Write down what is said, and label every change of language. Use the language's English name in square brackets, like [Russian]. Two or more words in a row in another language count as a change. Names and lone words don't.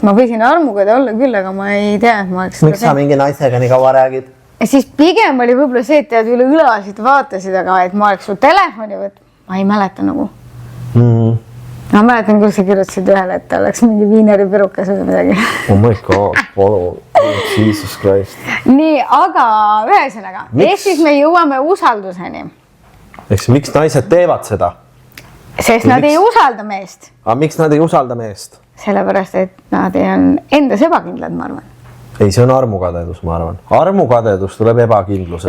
[Estonian] Ma võisin armukade olla küll, aga ma ei tea, et ma oleks seda teinud. Miks sa mingi naisega nii kaua räägid? Ja siis pigem oli võib-olla see, et tead üle õlasid vaatasid, aga et ma oleks su telefoni võt. Ma ei mäleta nagu. Ma mäletan, kus sa kirjutasid ühele, et ta oleks mingi viineri pirukas või midagi. [English] Oh my god, Jesus Christ. [Estonian] Nii, aga ühesõnaga, siis me jõuame usalduseni. Eks miks naised teevad seda? Sest nad ei usalda meest. Aga miks nad ei usalda meest? Sellepärast, et nad on endas ebakindlad, ma arvan. Ei, see on armukadedus, ma arvan. Armukadedus tuleb ebakindlusest.